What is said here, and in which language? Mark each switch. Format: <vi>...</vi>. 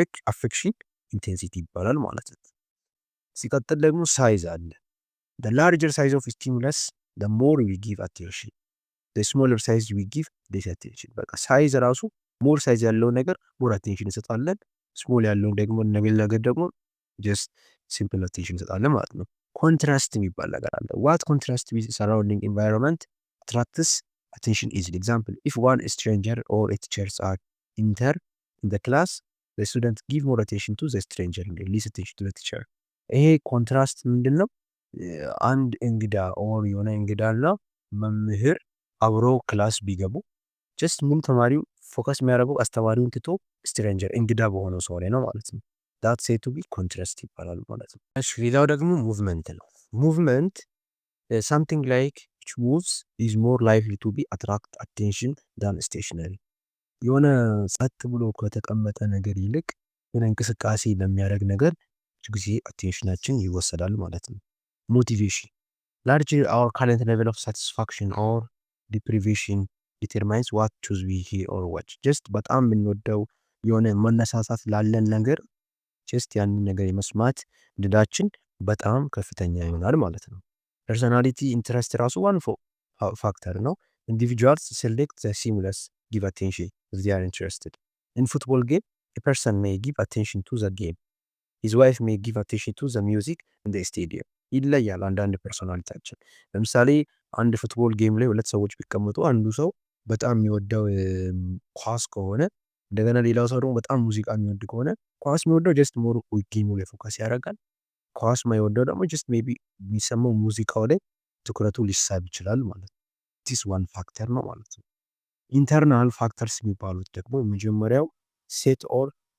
<am>አፌክሽን ኢንቴንሲቲ ይባላል ማለት ነው። ሲቀጥል ደግሞ ሳይዝ አለ።</am> <en>the larger size of stimulus the more we give attention, the smaller size we give less attention።</en> <am>በቃ ሳይዝ ራሱ ሞር ሳይዝ ያለው ነገር ሞር አቴንሽን እንሰጣለን። ስሞል ያለው ደግሞ ነገር ደግሞ ጀስት ሲምፕል አቴንሽን እንሰጣለን ማለት ነው። ኮንትራስት የሚባል ነገር አለ።</am> <en>ዋት ኮንትራስት ዊዝ ሰራውንዲንግ ኢንቫይሮንመንት አትራክትስ attention easily. Example, if one stranger or a teachers are enter in the class, the student give more attention to the stranger and less attention to the teacher።</en> <am>ይሄ ኮንትራስት ምንድን ነው? አንድ እንግዳ ኦር የሆነ እንግዳና መምህር አብሮ ክላስ ቢገቡ ጀስት ሙሉ ተማሪው ፎከስ የሚያደርገው አስተማሪውን ትቶ ስትሬንጀር እንግዳ በሆነው ሰው ላይ ነው ማለት ነው።</am> <en>ዳት ሴድ ቱ ቢ</en> <am>ኮንትራስት ይባላል ማለት ነው። እሺ ሌላው ደግሞ ሙቭመንት ነው። ሙቭመንት</am> <en>something like which moves is more likely to be attract attention than stationary።</en> <am>የሆነ ጸጥ ብሎ ከተቀመጠ ነገር ይልቅ የሆነ እንቅስቃሴ ለሚያደርግ ነገር ብዙ ጊዜ አቴንሽናችን ይወሰዳል ማለት ነው።</am> <en>ሞቲቬሽን large our current level of satisfaction or deprivation determines what choose we hear or watch።</en> <am>ጀስት በጣም የምንወደው የሆነ መነሳሳት ላለን ነገር ጀስት ያንን ነገር የመስማት እድላችን በጣም ከፍተኛ ይሆናል ማለት ነው። ፐርሶናሊቲ ኢንትረስት ራሱ ዋን ፋክተር ነው።</am> <en>ኢንዲቪጁዋልስ ሴሌክት ዘ ሲሙለስ ጊቭ አቴንሽን if they are interested. In football game, a person may give attention to the game. His wife may give attention to the music in the stadium.</en> <am>ይለያል አንዳንድ ፐርሶናሊቲያችን። ለምሳሌ አንድ ፉትቦል ጌም ላይ ሁለት ሰዎች ቢቀመጡ አንዱ ሰው በጣም የሚወደው ኳስ ከሆነ እንደገና ሌላው ሰው ደግሞ በጣም ሙዚቃ የሚወድ ከሆነ ኳስ የሚወደው ጀስት ሞር ጌሙ ላይ ፎከስ ያደርጋል። ኳስ ማይወደው ደግሞ ጀስት ሜቢ የሚሰማው ሙዚቃው ላይ ትኩረቱ ሊሳብ ይችላል ማለት ነው። ዲስ ዋን ፋክተር ነው ማለት ነው። ኢንተርናል ፋክተርስ የሚባሉት ደግሞ መጀመሪያው ሴት ኦር</am>